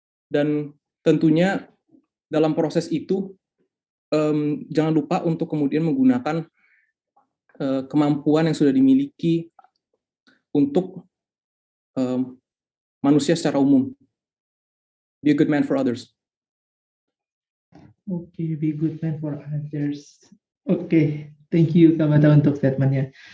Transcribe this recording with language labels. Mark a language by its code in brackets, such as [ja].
[id] Dan tentunya dalam proses itu, jangan lupa untuk kemudian menggunakan kemampuan yang sudah dimiliki untuk manusia secara umum. [en] Be a good man for others. Oke, be good man for others. [id] Oke, thank you Kak Bata untuk statementnya.